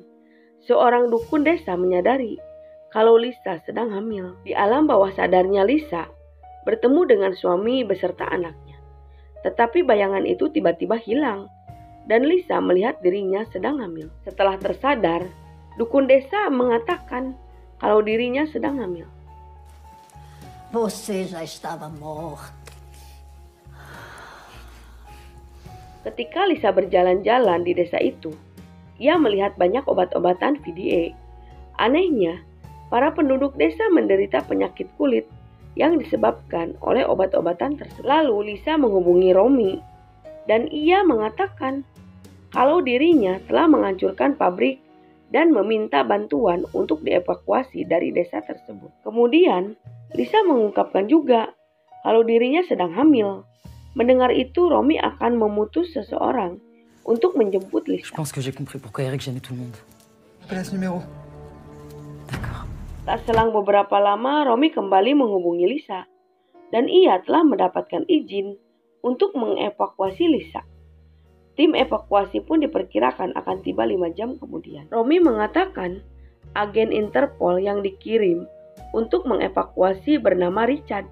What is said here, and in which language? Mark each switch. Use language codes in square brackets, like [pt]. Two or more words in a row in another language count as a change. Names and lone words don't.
[id] Seorang dukun desa menyadari kalau Lisa sedang hamil. Di alam bawah sadarnya Lisa bertemu dengan suami beserta anaknya. Tetapi bayangan itu tiba-tiba hilang dan Lisa melihat dirinya sedang hamil. Setelah tersadar, dukun desa mengatakan kalau dirinya sedang hamil. [pt] Você já estava morta. [id] Ketika Lisa berjalan-jalan di desa itu, ia melihat banyak obat-obatan VDA. Anehnya, para penduduk desa menderita penyakit kulit yang disebabkan oleh obat-obatan tersebut. Lalu Lisa menghubungi Romy dan ia mengatakan kalau dirinya telah menghancurkan pabrik dan meminta bantuan untuk dievakuasi dari desa tersebut. Kemudian, Lisa mengungkapkan juga kalau dirinya sedang hamil. Mendengar itu, Romy akan memutus seseorang untuk menjemput [fr] Je [id] Lisa. [fr] pense que j'ai compris pourquoi Eric gênait tout le monde. Appelle à ce numéro. D'accord. [id] Tak selang beberapa lama, Romy kembali menghubungi Lisa dan ia telah mendapatkan izin untuk mengevakuasi Lisa. Tim evakuasi pun diperkirakan akan tiba 5 jam kemudian. Romy mengatakan agen Interpol yang dikirim untuk mengevakuasi bernama Richard.